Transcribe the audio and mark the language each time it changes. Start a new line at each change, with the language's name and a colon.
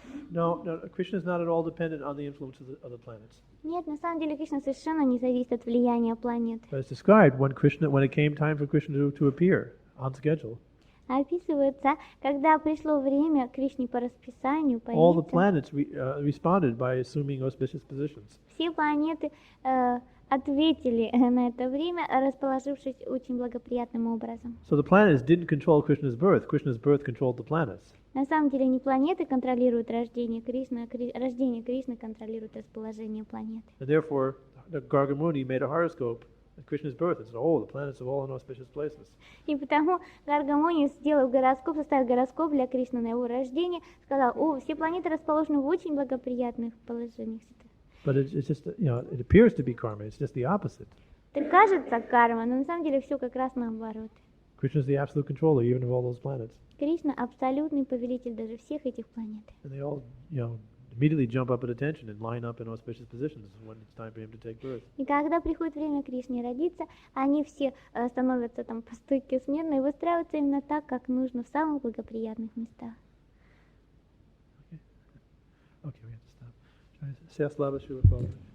English: No, Krishna is not at all dependent on the influence of the planets.
Russian: Нет, на самом деле Кришна совершенно не зависит от влияния планет.
English: But it's described when it came time for Krishna to appear on schedule.
Russian: Описывается, когда пришло время Кришне по расписанию
English: All the
Russian: появиться,
English: planets responded by assuming auspicious positions.
Russian: все планеты ответили на это время, расположившись очень благоприятным образом.
English: So the planets didn't control Krishna's birth controlled the planets.
Russian: На самом деле не планеты контролируют рождение Кришны, а рождение Кришны контролирует расположение планеты.
English: And therefore, the Gargamuni made a horoscope at Krishna's birth and said, oh, the planets are all in auspicious places.
Russian: И потому Гаргамони, сделав гороскоп, составил гороскоп для Кришны на его рождение, сказал: о, все планеты расположены в очень благоприятных положениях.
English: But it's just, it appears to be karma. It's just the opposite.
Russian: Это кажется карма, но на самом деле все как раз наоборот.
English: Krishna is the absolute controller, even of all those planets.
Russian: Кришна абсолютный повелитель даже всех этих планет.
English: And they all, immediately jump up at attention and line up in auspicious positions when it's time for him to take birth.
Russian: И когда приходит время Кришне родиться, они все становятся там по стойке смирно и выстраиваются именно так, как нужно, в самых благоприятных местах.
English: Okay, we have to stop. Say slava Srila Prabhupada.